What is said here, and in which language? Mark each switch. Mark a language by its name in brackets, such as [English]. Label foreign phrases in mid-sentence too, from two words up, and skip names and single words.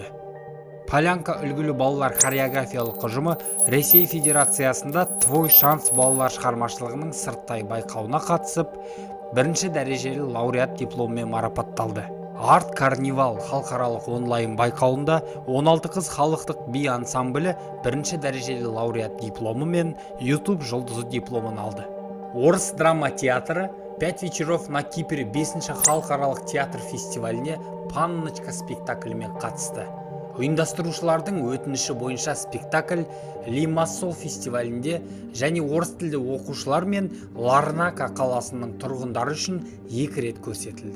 [Kazakh] Полянка үлгілі балалар хореографиялық ұжымы Ресей Федерациясында Твой шанс балалар шығармашылығының сырттай байқауына қатысып, бірінші дәрежелі лауреат дипломмен марапатталды. Арт Карнивал халықаралық онлайн байқауында 16 қыз халықтық би ансамблі бірінші дәрежелі лауреат дипломы мен YouTube жұлдызы дипломын алды. Орыс драма театры 5 вечеров на Кипре 5-ші халықаралық театр фестиваліне Панночка спектаклімен қатысты. Ұйымдастырушылардың өтініші бойынша спектакль Лимассол фестивалінде және орыс тілді оқушылар мен Ларнака қаласының тұрғындары үшін 2 рет көрсетілді.